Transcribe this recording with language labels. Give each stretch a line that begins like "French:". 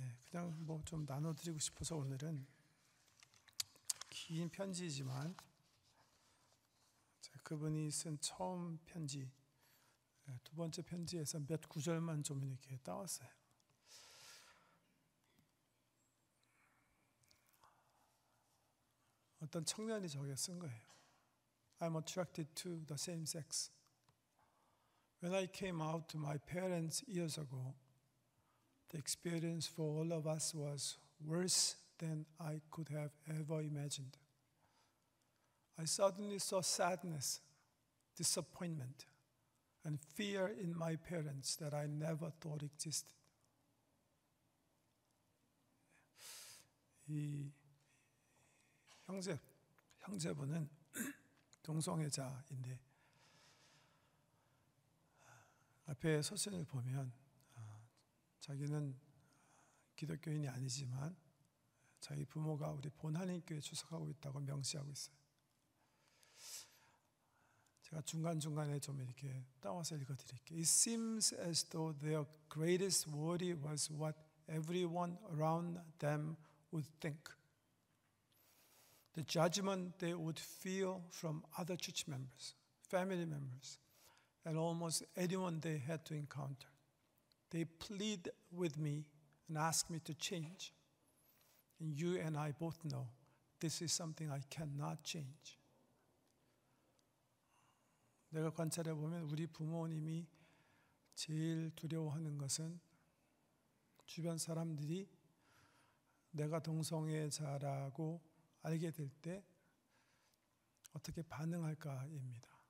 Korean: 그냥 뭐 좀 나눠드리고 싶어서 오늘은 긴 편지이지만 그분이 쓴 처음 편지, 두 번째 편지에서 몇 구절만 좀 이렇게 따왔어요. 어떤 청년이 저게 쓴 거예요.
English: I'm attracted to the same sex. When I came out to my parents years ago, the experience for all of us was worse than I could have ever imagined. I suddenly saw sadness, disappointment, and fear in my parents that I never thought existed.
Korean: 이 형제분은 동성애자인데 앞에 서신을 보면 자기는 기독교인이 아니지만 자기 부모가 우리 본한인교회에 출석하고 있다고 명시하고 있어요. 제가 중간중간에 좀 이렇게 따와서 읽어드릴게요.
English: It seems as though their greatest worry was what everyone around them would think. The judgment they would feel from other church members, family members, and almost anyone they had to encounter. They plead with me and ask me to change. And you and I both know this is something I cannot change.
Korean: 내가 관찰해 보면 우리 부모님이 제일 두려워하는 것은 주변 사람들이 내가 동성애자라고 알게 될 때 어떻게 반응할까입니다.